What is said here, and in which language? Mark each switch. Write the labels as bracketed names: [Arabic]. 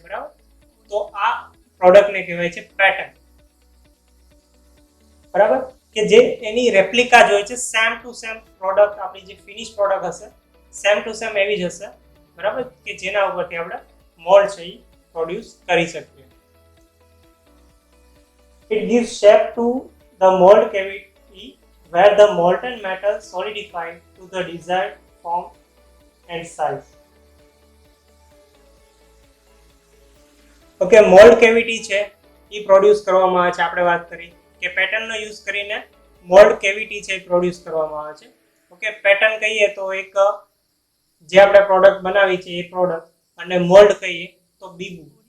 [Gujarati] બરાબર, તો આ પ્રોડક્ટને કહેવાય છે પેટર્ન. બરાબર, કે જે એની રેપ્લિકા જ હોય છે, સેમ ટુ સેમ પ્રોડક્ટ આપણી જે ફિનિશ પ્રોડક્ટ હશે સેમ ટુ સેમ એવી જ હશે. બરાબર, કે જેના ઉપરથી આપણે મોલ્ડ છે એ પ્રોડ્યુસ કરી શકીએ. [English] It gives shape to the mold cavity where the molten metal solidified to the desired form and size. [Gujarati] Okay, mould cavity છે એ પ્રોડ્યુસ કરવામાં આવે છે. આપણે વાત કરી કે પેટર્નનો યુઝ કરીને મોલ્ડ કેવિટી છે એ પ્રોડ્યુસ કરવામાં આવે છે. ઓકે, પેટર્ન કહીએ તો એક જે આપણે પ્રોડક્ટ બનાવી છે એ પ્રોડક્ટ, અને મોલ્ડ કહીએ તો બીબુ.